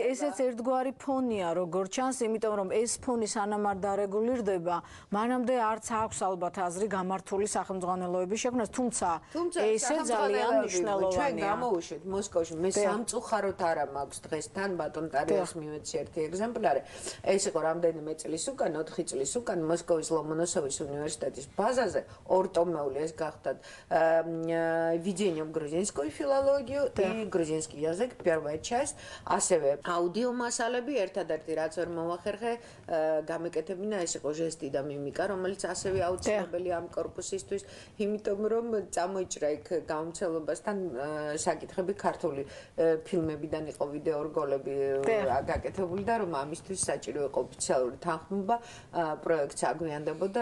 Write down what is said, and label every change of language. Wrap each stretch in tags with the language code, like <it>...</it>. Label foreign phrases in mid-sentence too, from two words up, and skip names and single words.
<ka>ესეც ერთგვარი ფონია როგორც ჩანს, იმიტომ რომ ეს ფონი სანამ არ დარეგულირდება, მანამდე არც აქვს ალბათ აზრი გამართული სახელმძღვანელოების შექმნას, თუმცა ესე ძალიან მნიშვნელოვანია. ჩვენ გამოვუშვით მოსკოვში, მე სამწუხაროდ არა მაქვს დღეს თან ბატონ ტარიას მივეცი ერთი ეგზემპლარი. ეს იყო რამდენიმე წლის უკან, 4 წლის უკან მოსკოვის ლომონოსოვის უნივერსიტეტის ბაზაზე ორტომეული ეს გახდათ</ka> <ru>введение в грузинскую филологию и грузинский язык первая часть,</ru> <ka>ასევე აუდიო მასალები, ერთადერთი რაც ვერ მოვახერხე, გამეკეთებინა ეს იყო ჟესტი და მიმიკა, რომელიც ასევე აუცილებელია ამ კორპუსისთვის, იმიტომ რომ წამოიჭრა იქ გამომცემლობასთან საკითხები ქართული ფილმებიდან იყო ვიდეო რგოლები გაკეთებული და რომ ამისთვის საჭირო იყო ოფიციალური თანხმობა, პროექტს აგვიანდებოდა.</ka>